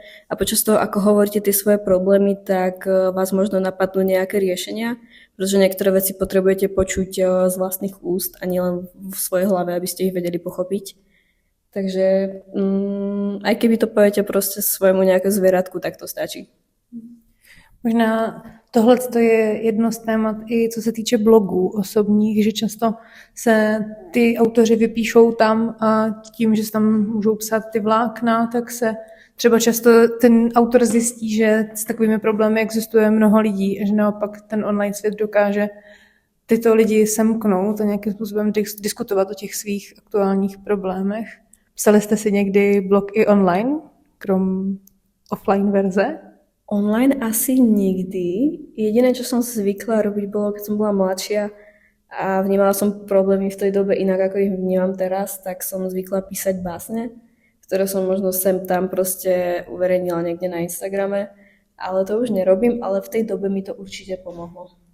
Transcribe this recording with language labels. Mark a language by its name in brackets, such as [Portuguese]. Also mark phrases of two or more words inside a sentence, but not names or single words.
[Slovak] A počas toho, ako hovoríte tie svoje problémy, tak vás možno napadnú nejaké riešenia, pretože niektoré veci potrebujete počuť z vlastných úst a nielen v svojej hlave, aby ste ich vedeli pochopiť. Takže aj keby to poviete proste svojmu nejakému zvieratku, tak to stačí. [Czech] Možná tohle je jedno z témat i co se týče blogů osobních, že často se ty autoři vypíšou tam a tím, že se tam můžou psát ty vlákna, tak se třeba často ten autor zjistí, že s takovými problémy existuje mnoho lidí a že naopak ten online svět dokáže tyto lidi semknout a nějakým způsobem diskutovat o těch svých aktuálních problémech. Psali jste si někdy blog i online, krom offline verze? [Slovak] Online asi nikdy. Jediné, čo som zvykla robiť, bolo, keď som bola mladšia a vnímala som problémy v tej dobe inak, ako ich vnímam teraz, tak som zvykla písať básne, ktoré som možno sem tam proste uverejnila niekde na Instagrame, ale to už nerobím, ale v tej dobe mi to určite pomohlo.